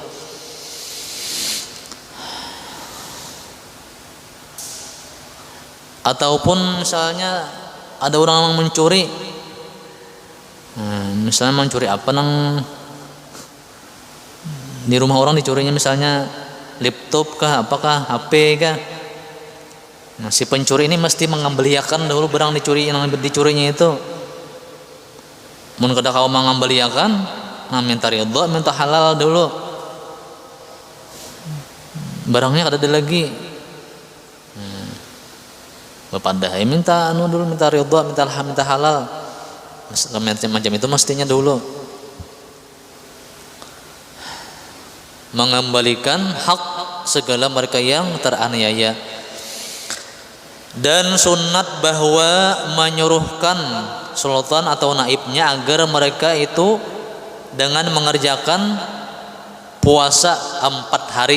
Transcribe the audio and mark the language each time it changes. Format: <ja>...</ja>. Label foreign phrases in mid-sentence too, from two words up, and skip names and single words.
<id>Ataupun misalnya ada orang yang mencuri, misalnya mencuri apa nang di rumah orang dicurinya, misalnya laptop kah, apakah HP kah. Nah, si pencuri ini mesti mengembalikan dulu barang yang dicurinya itu.</id> <bjn>Mun kada kau mengembalikan,</bjn> <id>nah minta ridha, minta halal dulu. Barangnya kada ada lagi. Bapadahai minta dulu, minta ridha, minta halal. Macam itu mestinya dulu. Mengembalikan hak segala mereka yang teraniaya. Dan sunat bahwa menyuruhkan sultan atau naibnya agar mereka itu dengan mengerjakan puasa 4 hari.</id>